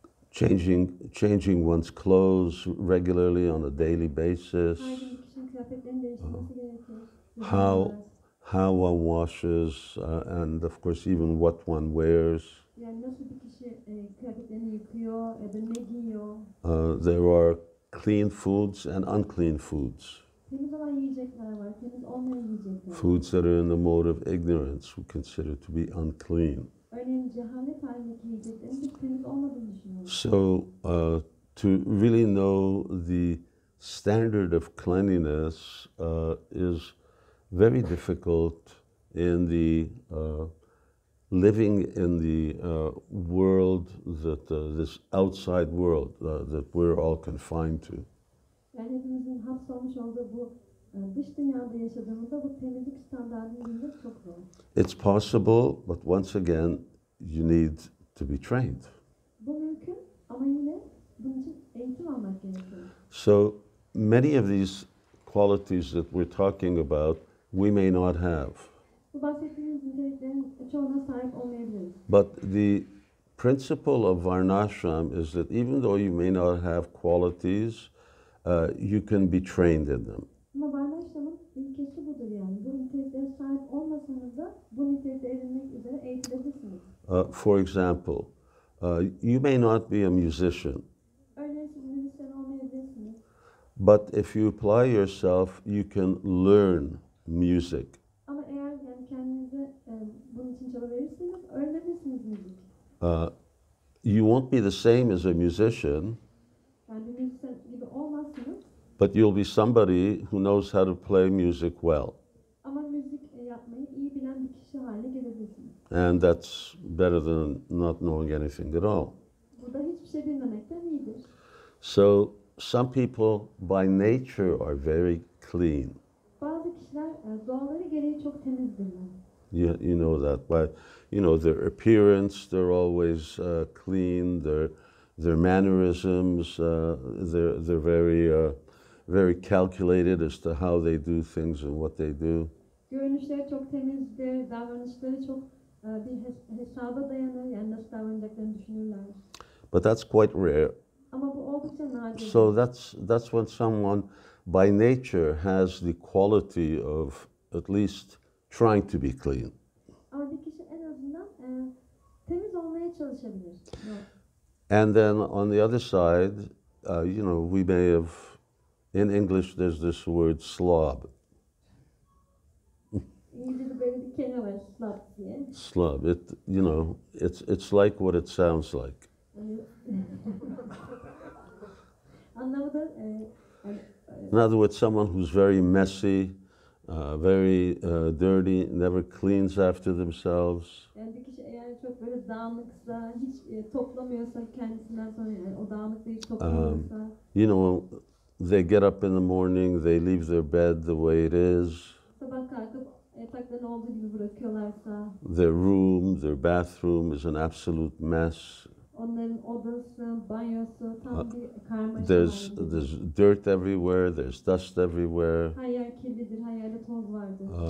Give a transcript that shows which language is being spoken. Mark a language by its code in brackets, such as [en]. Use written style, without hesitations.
[en] Changing one's clothes regularly on a daily basis. [tr] Her gün kişinin kıyafetlerini değiştirmesi gerekir. [en] How one washes, and of course even what one wears. [tr] Yani nasıl bir kişi kıyafetlerini yıkıyor ya da ne giyiyor. [en] There are clean foods and unclean foods. [tr] Temiz olan yiyecekler var, temiz olmayan yiyecekler var. [en] Foods that are in the mode of ignorance, we consider to be unclean. [tr] Örneğin cehalet halindeki yiyeceklerin hiç temiz olmadığını düşünüyoruz. [en] So, to really know the standard of cleanliness is very difficult in the living in the world that this outside world that we're all confined to. [tr] Yani hepimizin hapsolmuş olduğu bu dış dünyada yaşadığımızda bu temizlik standartını bilmek çok zor. [en] It's possible, but once again, you need to be trained. [tr] Bu mümkün ama yine bunun için eğitim almak gerekiyor. [en] So, many of these qualities that we're talking about, we may not have. [tr] Bu bahsettiğimiz niteliklerin çoğuna sahip olmayabiliriz. [en] But the principle of Varnashram is that even though you may not have qualities, you can be trained in them. [tr] Ama Varnaşlam'ın ilkesi budur yani. Bu niteliklere sahip olmasanız da bu nitelikleri edinmek üzere eğitilebilirsiniz. [en] For example, you may not be a musician, [tr] Örneğin siz müzisyen olmayabilirsiniz. [en] but if you apply yourself, you can learn music. [tr] Ama eğer yani kendinize bunun için çaba verirseniz öğrenebilirsiniz müzik. [en] You won't be the same as a musician, [tr] Yani bir müzisyen gibi olmazsınız [en] but you'll be somebody who knows how to play music well. [tr] ama müzik yapmayı iyi bilen bir kişi haline gelebilirsiniz. [en] And that's better than not knowing anything at all. [tr] Bu da hiçbir şey bilmemekten iyidir. [en] So some people by nature are very clean. [tr] Bazı kişiler doğaları gereği çok temizdirler. [en] You know that by, their appearance, they're always clean. Their mannerisms, they're very calculated as to how they do things and what they do. [tr] Görünüşleri çok temizdir, davranışları çok bir hesaba dayanır, yani nasıl davranacaklarını düşünürler. [en] But that's quite rare. [tr] Ama bu oldukça nadir. [en] So that's when someone by nature has the quality of at least trying to be clean. [tr] Ama bir kişi en azından temiz olmaya çalışabilir. [en] And then on the other side, we may have, in English there's this word slob. [tr] İngilizce'de böyle bir kelime var, slob diye. [en] Slob. It's like what it sounds like. [tr] Anlamı da [en] In other words, someone who's very messy, very dirty, never cleans after themselves. [tr] yani bir kişi eğer çok böyle dağınıksa, hiç toplamıyorsa kendisinden sonra, yani o dağınıklığı hiç toplamıyorsa. [en] They get up in the morning, they leave their bed the way it is. [tr] Sabah kalkıp yataklarını olduğu gibi bırakıyorlarsa. [en] Their room, their bathroom is an absolute mess. [tr] Onların odası, banyosu tam bir karmaşa. [en] There's dirt everywhere, there's dust everywhere. [tr] Her yer kirlidir, her yerde toz vardır.